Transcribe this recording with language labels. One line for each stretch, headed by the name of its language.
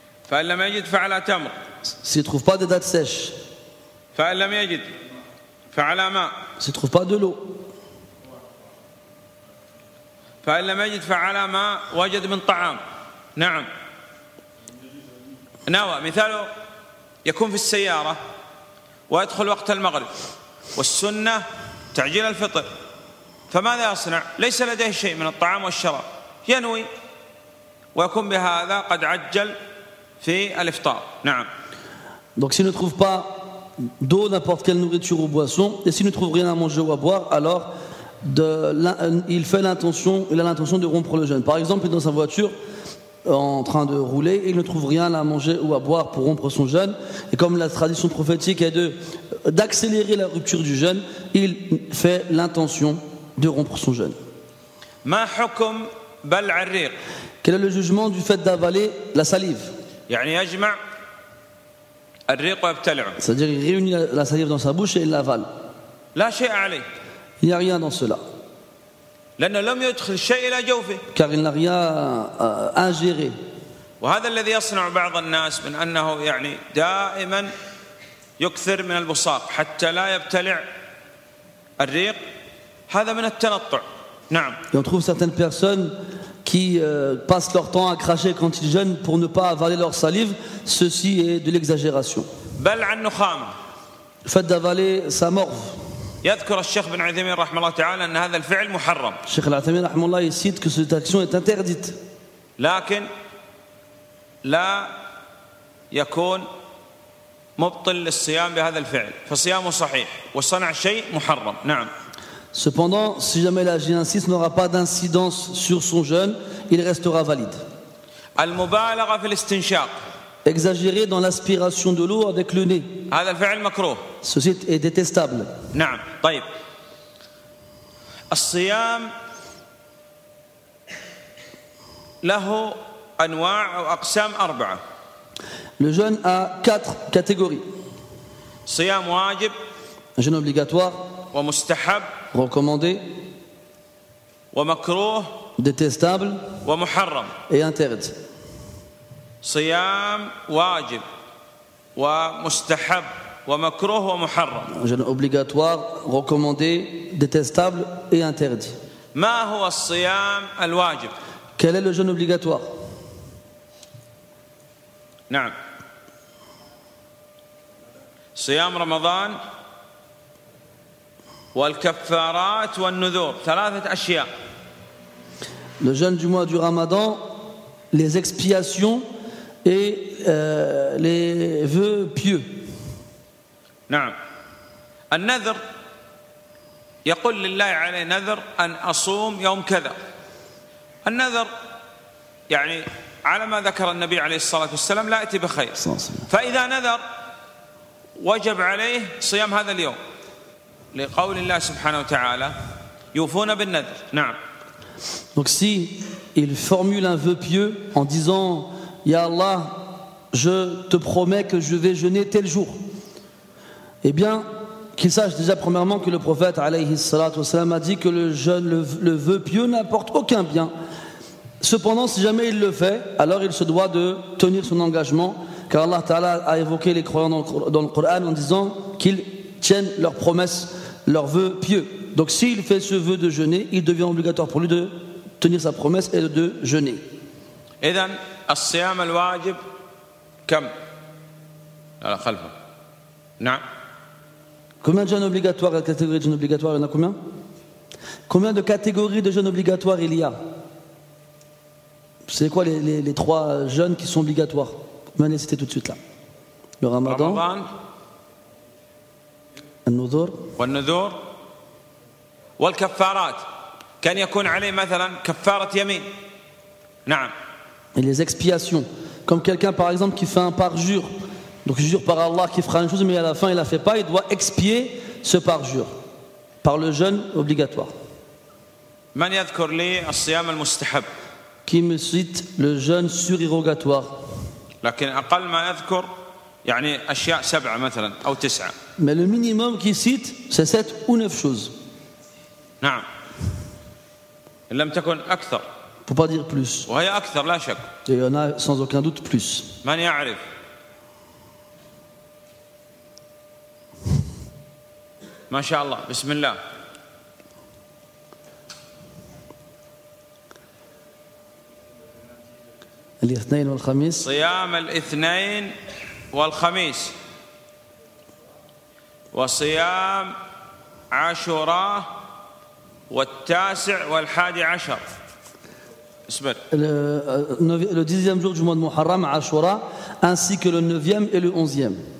Arabic: فإن لم يجد فعلى تمر.
French: S'il ne trouve pas des dattes sèches,
Arabic: فإن لم يجد فعلى ماء.
French: s'il ne trouve pas de l'eau,
Arabic: فإن لم يجد فعلى ماء وجد من طعام. نعم. نوى مثاله يكون في السيارة ويدخل وقت المغرب والسنة تعجيل الفطر، فماذا يصنع؟ ليس لديه شيء من الطعام والشراب، ينوي ويكون بهذا قد عجل في الإفطار. نعم.
French: donc s'il ne trouve pas d'eau, n'importe quelle nourriture ou boisson, et s'il ne trouve rien à manger ou à boire, alors il a l'intention de rompre le jeûne. Par exemple, il est dans sa voiture en train de rouler et il ne trouve rien à manger ou à boire pour rompre son jeûne, et comme la tradition prophétique est d'accélérer la rupture du jeûne, il fait l'intention de rompre son jeûne.
Arabic: ما حكم بلع الريق؟
French: Quel est le jugement du fait d'avaler la salive?
Arabic: يعني يجمع الريق ويبتلعه.
French: C'est-à-dire il réunit la salive dans sa bouche et il l'avale.
Arabic: لا شيء عليه.
French: Il n'y a rien dans cela,
Arabic: لأنه لم يدخل شيء إلى جوفه.
French: car il n'a rien à ingérer.
Arabic: وهذا الذي يصنع بعض الناس من أنه يعني دائما يكثر من البصاق حتى لا يبتلع الريق، هذا من التنطع. نعم.
French: Et on trouve certaines personnes qui passent leur temps à cracher quand ils jeûnent pour ne pas avaler leur salive. Ceci est de l'exagération.
Arabic: بلع النخامة.
French: Le fait d'avaler sa morve.
Arabic: يذكر الشيخ بن عثيمين رحمه الله تعالى أن هذا الفعل محرم.
French: Cheikh Al-Athami
Arabic: rahimahullah,
French: il cite que cette action est interdite.
Arabic: لكن لا يكون مبطل للصيام بهذا الفعل، فصيامه صحيح وصنع شيء محرم. نعم.
French: Cependant, si jamais il agit ainsi, ce n'aura pas d'incidence sur son jeûne, il restera valide.
Arabic: المبالغة في الاستنشاق.
French: Exagérer dans l'aspiration de l'eau avec le nez,
Arabic: هذا الفعل مكروه.
French: ceci est détestable.
Arabic: نعم. طيب، الصيام له أنواع أو أقسام 4.
French: Le jeûne a 4 catégories.
Arabic: صيام واجب
French: Un jeûne obligatoire,
Arabic: ومستحب
French: recommandé,
Arabic: ومكروه
French: détestable
Arabic: ومحرم.
French: et interdit.
Arabic: صيام واجب ومستحب ومكروه ومحرم.
French: Un jeûne obligatoire, recommandé, détestable et interdit.
Arabic: ما هو الصيام الواجب؟
French: Quel est le jeûne obligatoire?
Arabic: نعم. صيام رمضان والكفارات والنذور، 3 أشياء. Le jeûne du mois du Ramadan, les expiations et les vœux pieux. نعم. النذر يقول لله عليه نذر أن أصوم يوم كذا. النذر يعني على ما ذكر النبي عليه الصلاة والسلام لا يأتي بخير، فإذا نذر وجب عليه صيام هذا اليوم لقول الله سبحانه وتعالى يوفون بالنذر. نعم.
French: Donc si il formule un vœu pieux en disant Ya Allah, je te promets que je vais jeûner tel jour, eh bien qu'il sache déjà premièrement que le prophète
Arabic: alayhi salatu wassalam
French: a dit que le jeûne, le vœu pieux n'apporte aucun bien. Cependant, si jamais il le fait, alors il se doit de tenir son engagement, car Allah Ta'ala a évoqué les croyants dans le Coran en disant qu'ils tiennent leurs promesses, leurs vœux pieux. Donc s'il fait ce vœu de jeûner, il devient obligatoire pour lui de tenir sa promesse et de jeûner. إذن الصيام الواجب كم؟ لا خلفه. نعم. Combien de jeûnes obligatoires, la catégorie de jeûnes obligatoires, il y en a combien? Combien de catégories de jeûnes obligatoires il y a? C'est quoi les 3 jeûnes qui sont obligatoires? On va les citer tout de suite là. Le Ramadan,
Arabic: رمضان النذور والنذور والكفارات. كان يكون عليه مثلا كفارة يمين. نعم.
French: Et les expiations. Comme quelqu'un par exemple qui fait un parjure. Donc il jure par Allah qu'il fera une chose mais à la fin il ne la fait pas, il doit expier ce parjure par le jeûne obligatoire.
Arabic: من يذكر لي الصيام المستحب؟
French: Qui me cite le jeûne surérogatoire.
Arabic: لكن أقل ما يذكر يعني أشياء 7 مثلا أو 9.
French: Mais le minimum qu'il cite c'est 7 ou 9 choses.
Arabic: نعم. إن لم تكن أكثر.
French: Faut pas dire plus.
Arabic: وهي أكثر لا شك.
French: Et il y en a sans aucun doute plus.
Arabic: من يعرف؟ ما شاء الله بسم الله. الاثنين والخميس. صيام الاثنين والخميس وصيام عاشوراء والتاسع والحادي عشر. اصبر.
French: Le 10e jour du mois de Muharram, Ashura, ainsi que le 9e et le 11e.